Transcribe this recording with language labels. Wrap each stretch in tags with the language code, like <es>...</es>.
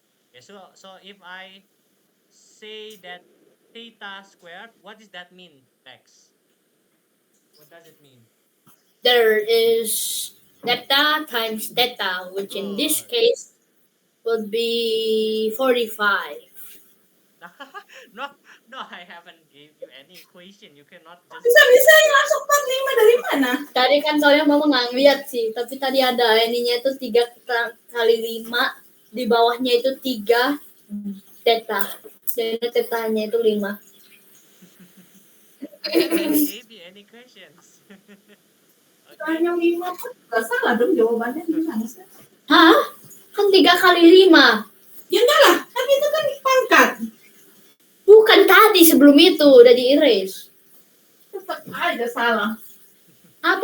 <en>Okay, so if I say that theta squared, what does that mean, Bex? What does it mean? There is theta times theta, which in this Good. case would be 45. No, no, I haven't gave you any equation. You cannot just</en> <id>Bisa-bisa yang masuk 45 dari mana? Tadi kan soalnya mama nggak ngeliat sih, tapi tadi ada ininya itu 3 kali 5 Di bawahnya itu 3 theta. Dan tetanya itu 5.</id> <en>I never gave you any questions. Okay.</en> <id>Tanya 5 pun nggak salah dong jawabannya gimana sih? Hah? Kan 3 kali 5. Ya enggak lah, kan itu kan pangkat. Bukan tadi sebelum itu udah di erase. Tetap aja salah. Apa</id>